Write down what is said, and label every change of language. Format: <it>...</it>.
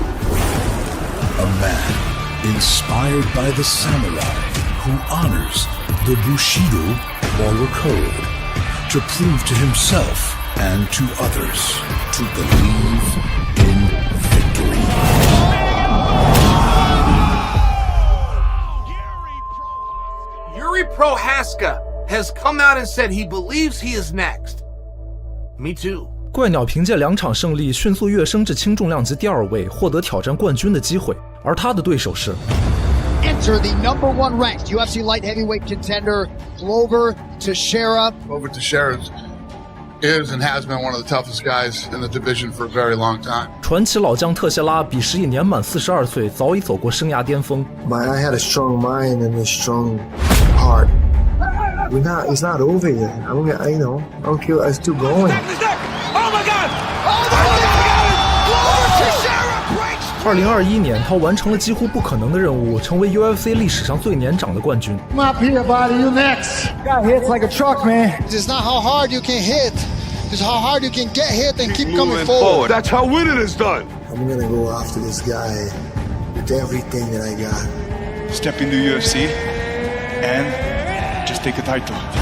<en>A man inspired by the samurai who honors the Bushido moral code to prove to himself and to others to believe in victory. Yuri Prochazka has come out and said he believes he is next. Me too.</en> <zh>怪鸟凭借2场胜利，迅速跃升至轻重量级第2位，获得挑战冠军的机会。而他的对手是</zh> <en>Enter the #1 ranked UFC light heavyweight contender, Glover Teixeira. Glover Teixeira is and has been one of the toughest guys in the division for a very long time.</en> <zh>传奇老将特谢拉彼时已年满42岁，早已走过生涯巅峰。</zh> <en>But I had a strong mind and a strong heart. It's not over yet. I don't care. I'm still going. Oh my God! Oh my God! Glover Teixeira breaks.</en> <zh>2021年，他完成了几乎不可能的任务，成为 UFC 历史上最年长的冠军。</zh> <en>Come up here, buddy. You next. Got hits like a truck, man. It's not how hard you can hit. It's how hard you can get hit and keep coming forward. That's how winning is done. I'm gonna go after this guy with everything that I got. Step into UFC and just take the title.</en>